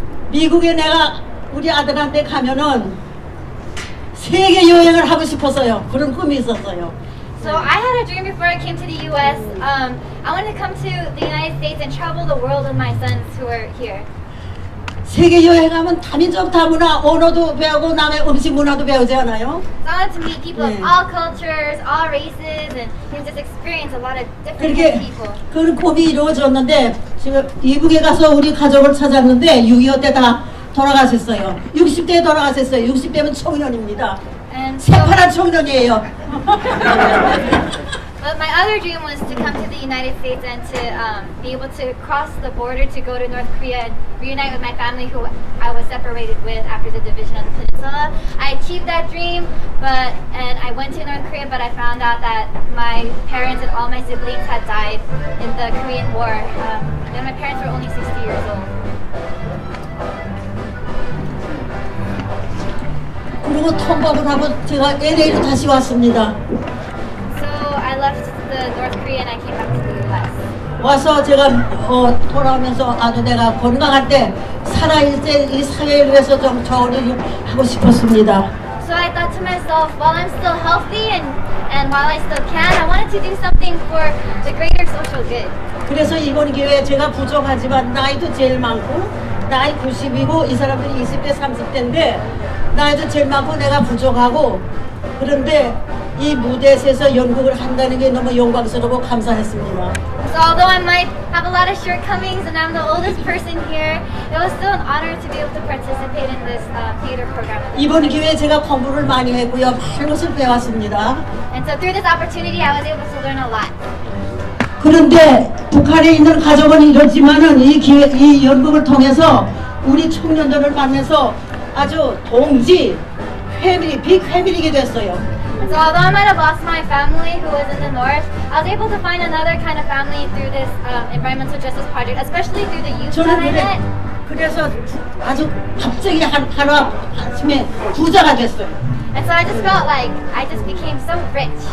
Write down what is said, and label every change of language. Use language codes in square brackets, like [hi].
[ko] 미국에 내가 우리 아들한테 가면은 세계 여행을 하고 싶었어요. 그런 꿈이 있었어요. [en] So I had a dream before I came to the U.S. I wanted to come to the United States and travel the world with my sons who are here. [ko] 세계 여행하면 다민족 다문화 언어도 배우고 남의 음식 문화도 배우지 않아요? [en] So I wanted to meet people of all cultures, all races, and just experience a lot of different [ko] 그렇게 [en] people. [ko] 그런 꿈이 이루어졌는데 지금 미국에 가서 우리 가족을 찾았는데 6.25 때 다 돌아가셨어요. 60대에 돌아가셨어요. 60대면 청년입니다. [en] And so, [ko] 새파란 청년이에요. [en] but my other dream was to come to the United States and to be able to cross the border to go to North Korea and reunite with my family who I was separated with after the division of the peninsula. I achieved that dream, and I went to North Korea, but I found out that my parents and all my siblings had died in the Korean War. And my parents were only 60 years old. [ko] 그리고 통밥을 하고 제가 LA로 다시 왔습니다. [en] So I left the North Korea and I came back to the U.S. [ko] 와서 제가 돌아오면서 아주 내가 건강할 때 살아있을 이 사회를 위해서 좀 좋은 일을 하고 싶었습니다. [en] So I thought to myself, while I'm still healthy and while I still can, I wanted to do something for the greater social good. [ko] 그래서 이번 기회에 제가 부족하지만 나이도 제일 많고 나이 90이고 이 사람들이 20대 30대인데 나이도 제일 많고 내가 부족하고 그런데 이 무대에서 연극을 한다는 게 너무 영광스럽고 감사했습니다. [en] So although I might have a lot of shortcomings and I'm the oldest person here, it was still an honor to be able to participate in this theater program. [ko] 이번 기회에 제가 공부를 많이 했고요. 많은 것을 배웠습니다. [en] And so through this opportunity, I was able to learn a lot. [ko] 그런데 북한에 있는 가족은 이렇지만은 이 연극을 통해서 우리 청년들을 만나서 아주 동지, 패밀리, 빅 패밀리게 됐어요. [en] So although I might have lost my family who was in the north, I was able to find another kind of family through this environmental justice project, especially through the youth that I met. [ko] 그래서 아주 갑자기 하루 아침에 부자가 됐어요. [en] And so I just felt like I just became so rich.